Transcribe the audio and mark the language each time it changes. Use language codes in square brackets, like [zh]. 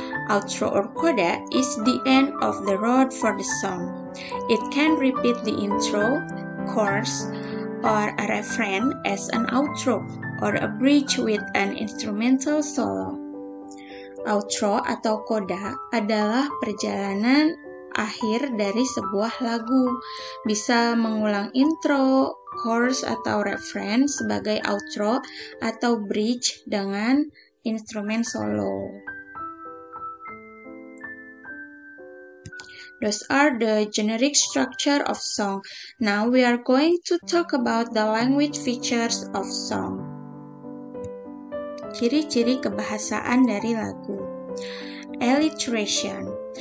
[en] Outro or coda is the end of the road for the song. It can repeat the intro, chorus, or a refrain as an outro, or a bridge with an instrumental solo. [id] Outro atau coda adalah perjalanan akhir dari sebuah lagu. Bisa mengulang intro, chorus atau refrain sebagai outro atau bridge dengan instrumen solo. [en] Those are the generic structure of song. Now we are going to talk about the language features of song. [id] Ciri-ciri kebahasaan dari lagu. Alliteration.